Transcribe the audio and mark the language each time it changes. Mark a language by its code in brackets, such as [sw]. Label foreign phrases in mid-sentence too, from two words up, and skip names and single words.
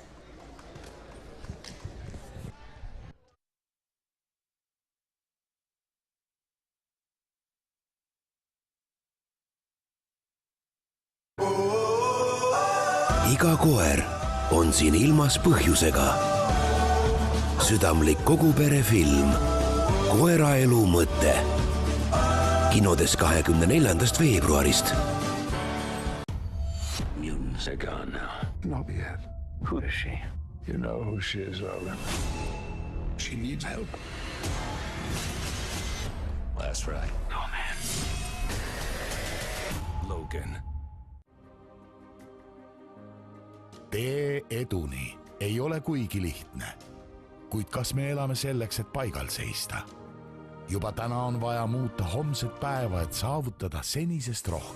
[et] Iga koer on siin ilmas põhjusega. Südamlik koguperefilm Koeraelu mõte. Kinodes 24. veebruarist. [en] Is it gone now? Not yet. Who is she? You know who she is, Logan. She needs help. That's right. Oh, man. Logan. [et] Tee eduni ei ole kuigi lihtne, kuid kas me elame selleks, et paigal seista? Juba täna on vaja muuta homset päeva, et saavutada senisest rohkem.